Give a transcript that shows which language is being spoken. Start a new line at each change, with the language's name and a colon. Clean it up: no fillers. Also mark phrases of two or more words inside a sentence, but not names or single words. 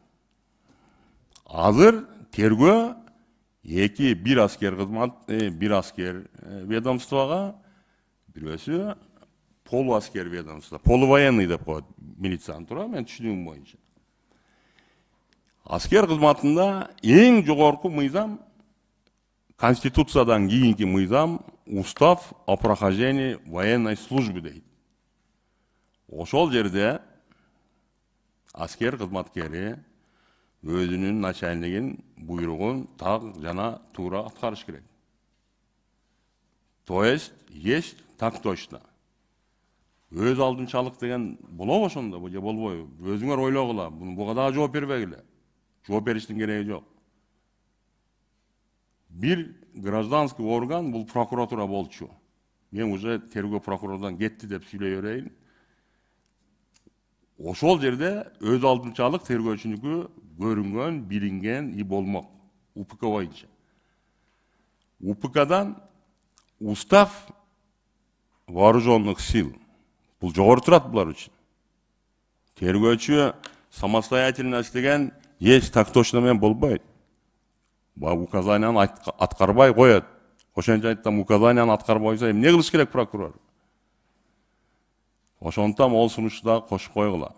Kyrgyz: Азыр тергөө бир аскер кызмат, бир аскер ведомствога, бирөөсү полуаскер ведомство, полувоенный деп коет милицияны, туура, мен түшүнүгүм боюнча. Аскер кызматында эң жогорку мыйзам, Конституциядан кийинки мыйзам
Russian: устав о прохождении военной службы
Kyrgyz: дейт. Ошол жерде аскер кызматкери өзүнүн начальнигин буйругун так жана туура аткарыш керек.
Russian: То есть так точно.
Kyrgyz: Өз алдынчалык деген болобу ошондо, же болбойбу? Өзүңөр ойлогула, буга дагы жооп бербегиле. Жооп бериштин кереги жок. Бир гражданский орган бул прокуратура болчу. Мен уже тергөө прокурордон кетти деп сүйлөй берейин. Ошол жерде өз алдынчалык тергөөчүнүкү көрүнгөн, билинген и болмок. УПК боюнча. УПКдан
Russian: устав вооруженных сил.
Kyrgyz: Бул жогору турат булар үчүн. Тергөөчү самостоятельность деген
Russian: так точно
Kyrgyz: менен болбойт. Указанияны аткарбай коет. Ошентип айттым, указанияны аткарбай койсо эмне кылыш керек прокурор? Ошондуктан ол сунушту дагы кошуп койгула.